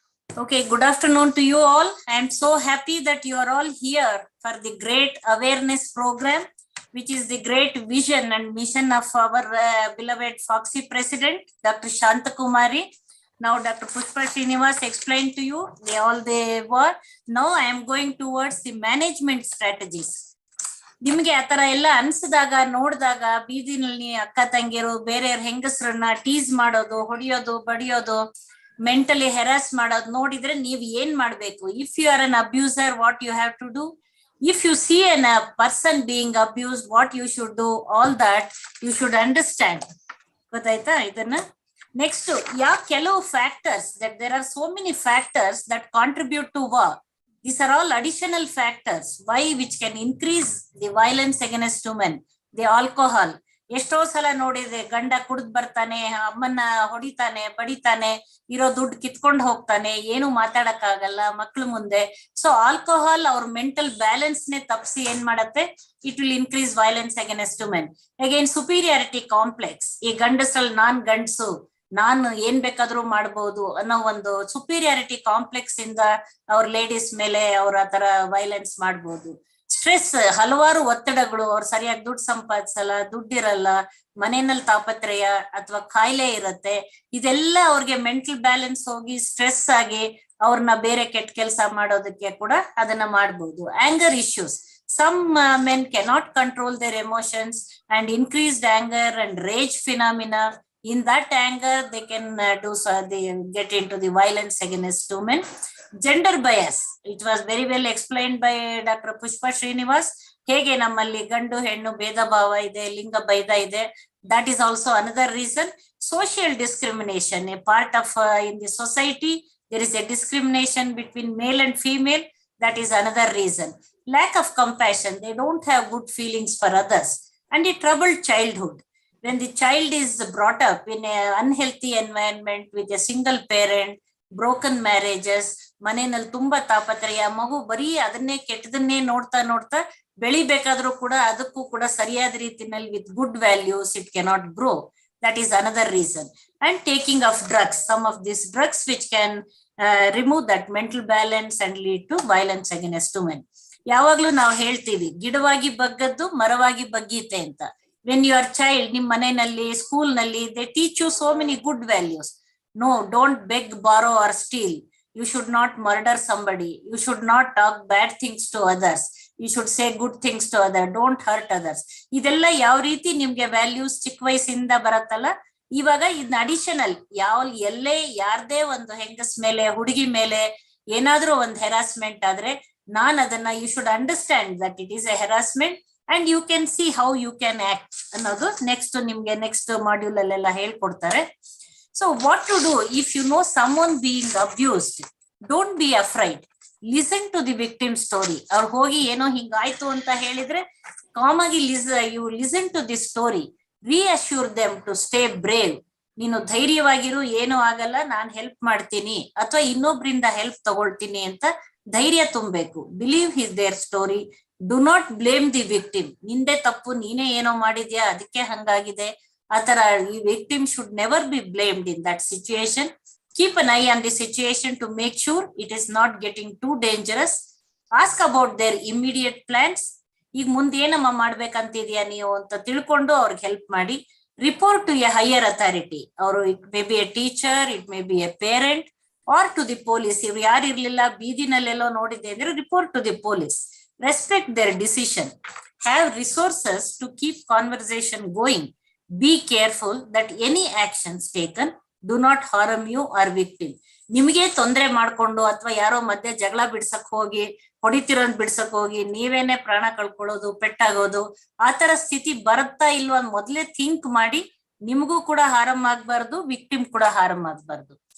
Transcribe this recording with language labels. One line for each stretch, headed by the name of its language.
English: Okay, good afternoon to you all. I am so happy that you are all here for the great awareness program, which is the great vision and mission of our beloved Foxy President, Dr. Shantakumari. Now, Dr. Pushpa Srinivas explained to you all they were. Now, I am going towards the management strategies.
Kannada: ನಿಮ್ಗೆ ಆತರ ಎಲ್ಲ ಅನ್ಸಿದಾಗ ನೋಡಿದಾಗ ಬೀದಿನಲ್ಲಿ ಅಕ್ಕ ತಂಗಿರು ಬೇರೆಯವ್ರ ಹೆಂಗಸರನ್ನ tease ಮಾಡೋದು, ಹೊಡಿಯೋದು, ಬಡಿಯೋದು, mentally ಹೆರಾಸ್ ಮಾಡೋದು ನೋಡಿದ್ರೆ ನೀವ್ ಏನ್ ಮಾಡ್ಬೇಕು?
English: If you are an abuser, what you have to do? If you see a person being abused, what you should do, all that you should understand.
Kannada: ಗೊತ್ತಾಯ್ತಾ ಇದನ್ನ?
English: next,
Kannada: ಕೆಲವು factors,
English: that there are so many factors that contribute to war. These are all additional factors which can increase the violence against women. The alcohol.
Kannada: ಎಷ್ಟೋ ಸಲ ನೋಡಿದೆ, ಗಂಡ ಕುಡಿದ್ ಬರ್ತಾನೆ, ಅಮ್ಮನ್ನ ಹೊಡಿತಾನೆ, ಬಡಿತಾನೆ, ಇರೋ ದುಡ್ಡು ಕಿತ್ಕೊಂಡು ಹೋಗ್ತಾನೆ, ಏನು ಮಾತಾಡಕ್ ಆಗಲ್ಲ ಮಕ್ಳು ಮುಂದೆ. ಸೊ ಆಲ್ಕೋಹಾಲ್ ಅವ್ರ ಮೆಂಟಲ್ ಬ್ಯಾಲೆನ್ಸ್ ನೇ ತಪ್ಪಿಸಿ ಏನ್ ಮಾಡತ್ತೆ?
English: It will increase violence against women. Again superiority complex.
Kannada: ಈ ಗಂಡಸಲ್ಲಿ ನಾನ್ ಗಂಡಸು, ನಾನು ಏನ್ ಬೇಕಾದ್ರೂ ಮಾಡ್ಬೋದು ಅನ್ನೋ ಒಂದು ಸುಪೀರಿಯಾರಿಟಿ ಕಾಂಪ್ಲೆಕ್ಸ್ ಇಂದ ಅವ್ರ ಲೇಡೀಸ್ ಮೇಲೆ ಅವ್ರ ಆತರ ವೈಲೆನ್ಸ್ ಮಾಡ್ಬೋದು. ಸ್ಟ್ರೆಸ್, ಹಲವಾರು ಒತ್ತಡಗಳು, ಅವ್ರು ಸರಿಯಾಗಿ ದುಡ್ಡು ಸಂಪಾದಿಸಲ್ಲ, ದುಡ್ಡಿರಲ್ಲ, ಮನೆಯಲ್ಲಿ ತಾಪತ್ರಯ ಅಥವಾ ಕಾಯಿಲೆ ಇರತ್ತೆ, ಇದೆಲ್ಲ ಅವ್ರಿಗೆ ಮೆಂಟಲ್ ಬ್ಯಾಲೆನ್ಸ್ ಹೋಗಿ ಸ್ಟ್ರೆಸ್ ಆಗಿ ಅವ್ರನ್ನ ಬೇರೆ ಕೆಟ್ಟ ಕೆಲಸ ಮಾಡೋದಕ್ಕೆ ಕೂಡ ಅದನ್ನ ಮಾಡ್ಬೋದು.
English: Anger issues, some men cannot control their emotions and increased anger and rage phenomena. In that anger they can they get into the violence against women. Gender bias, it was very well explained by Dr. Pushpa Srinivas.
Kannada: ಹೇಗೆ ನಮ್ಮಲ್ಲಿ ಗಂಡು ಹೆಣ್ಣು ಭೇದ ಭಾವ ಇದೆ, ಲಿಂಗ ಭೇದ ಇದೆ,
English: that is also another reason. Social discrimination, a part of in the society there is a discrimination between male and female, that is another reason. Lack of compassion, they don't have good feelings for others. And a troubled childhood, when the child is brought up in an unhealthy environment with a single parent, broken marriages,
Kannada: ಮನೆಯಲ್ಲಿ ತುಂಬಾ ತಾಪತ್ರಯ, ಮಗು ಬರೀ ಅದನ್ನೇ ಕೆಟ್ಟದನ್ನೇ ನೋಡ್ತಾ ನೋಡ್ತಾ ಬೆಳಿಬೇಕಾದ್ರೂ ಕೂಡ ಅದಕ್ಕೂ ಕೂಡ ಸರಿಯಾದ ರೀತಿನಲ್ಲಿ
English: with good values it cannot grow. That is another reason. And taking of drugs, some of these drugs which can remove that mental balance and lead to violence against women.
Kannada: ಯಾವಾಗ್ಲೂ ನಾವು ಹೇಳ್ತೀವಿ, ಗಿಡವಾಗಿ ಬಗ್ಗದ್ದು ಮರವಾಗಿ ಬಗ್ಗೀತೆ ಅಂತ.
English: when you are child,
Kannada: ನಿಮ್ ಮನೆಯಲ್ಲಿ, school ನಲ್ಲಿ,
English: they teach you so many good values. No, don't beg, borrow or steal. You should not murder somebody. You should not talk bad things to others. You should say good things to others. Don't hurt others.
Kannada: ಇದೆಲ್ಲ ಯಾವ ರೀತಿ ನಿಮ್ಗೆ values ಚಿಕ್ಕ ವಯಸ್ಸಿಂದ ಬರತ್ತಲ್ಲ, ಇವಾಗ ಇದನ್ನ additional ಎಲ್ಲೇ ಯಾರ್ದೇ ಒಂದು ಹೆಂಗಸ್ ಮೇಲೆ, ಹುಡುಗಿ ಮೇಲೆ ಏನಾದ್ರೂ ಒಂದು ಹೆರಾಸ್ಮೆಂಟ್ ಆದ್ರೆ ನಾನ್ ಅದನ್ನ
English: you should understand that it is a harassment and you can see how you can act
Kannada: ಅನ್ನೋದು ನೆಕ್ಸ್ಟ್ ನಿಮ್ಗೆ ನೆಕ್ಸ್ಟ್ ಮಾಡ್ಯೂಲ್ ಅಲ್ಲೆಲ್ಲ ಹೇಳ್ಕೊಡ್ತಾರೆ.
English: So what to do if you know someone being abused? Don't be afraid. Listen to the victim story.
Kannada: ಅವ್ರು ಹೋಗಿ ಏನೋ ಹಿಂಗಾಯ್ತು ಅಂತ ಹೇಳಿದ್ರೆ com ಆಗಿ
English: you listen to this story. Reassure them to stay brave.
Kannada: ನೀನು ಧೈರ್ಯವಾಗಿರು, ಏನೂ ಆಗಲ್ಲ, ನಾನ್ ಹೆಲ್ಪ್ ಮಾಡ್ತೀನಿ ಅಥವಾ ಇನ್ನೊಬ್ರಿಂದ ಹೆಲ್ಪ್ ತಗೊಳ್ತೀನಿ ಅಂತ ಧೈರ್ಯ ತುಂಬಬೇಕು.
English: Believe their story. Do not blame the victim.
Kannada: ನಿಂದೆ ತಪ್ಪು, ನೀನೇ ಏನೋ ಮಾಡಿದ್ಯಾ ಅದಕ್ಕೆ ಹಂಗಾಗಿದೆ, ಆತರ ಈ
English: victim should never be blamed in that situation. Keep an eye on the situation to make sure it is not getting too dangerous. Ask about their immediate plans.
Kannada: ಈಗ ಮುಂದೆ ಏನಮ್ಮ ಮಾಡ್ಬೇಕಂತಿದ್ಯಾ ನೀವು ಅಂತ ತಿಳ್ಕೊಂಡು ಅವ್ರಿಗೆ ಹೆಲ್ಪ್ ಮಾಡಿ.
English: Report to a higher authority.
Kannada: ಅವರು
English: it may be a teacher, it may be a parent or to the police.
Kannada: ಇವ್ರು ಯಾರು ಇರ್ಲಿಲ್ಲ, ಬೀದಿನಲ್ಲೆಲ್ಲೋ ನೋಡಿದೆ ಅಂದ್ರೆ
English: report to the police. Respect their decision. Have resources to keep conversation going. Be careful that any actions taken do not harm you or victim.
Kannada: ನಿಮಗೆ ತೊಂದರೆ ಮಾಡ್ಕೊಂಡು ಅಥವಾ ಯಾರೋ ಮಧ್ಯೆ ಜಗಳ ಬಿಡ್ಸಕ್ ಹೋಗಿ, ಹೊಡಿತಿರೋದ್ ಬಿಡ್ಸಕ್ ಹೋಗಿ ನೀವೇನೆ ಪ್ರಾಣ ಕಳ್ಕೊಳ್ಳೋದು, ಪೆಟ್ಟಾಗೋದು, ಆತರ ಸ್ಥಿತಿ ಬರುತ್ತಾ ಇಲ್ವಾ ಮೊದ್ಲೇ ಥಿಂಕ್ ಮಾಡಿ. ನಿಮಗೂ ಕೂಡ ಹಾರಂ ಆಗ್ಬಾರ್ದು, ವಿಕ್ಟಿಮ್ ಕೂಡ ಹಾರಂ ಆಗ್ಬಾರ್ದು.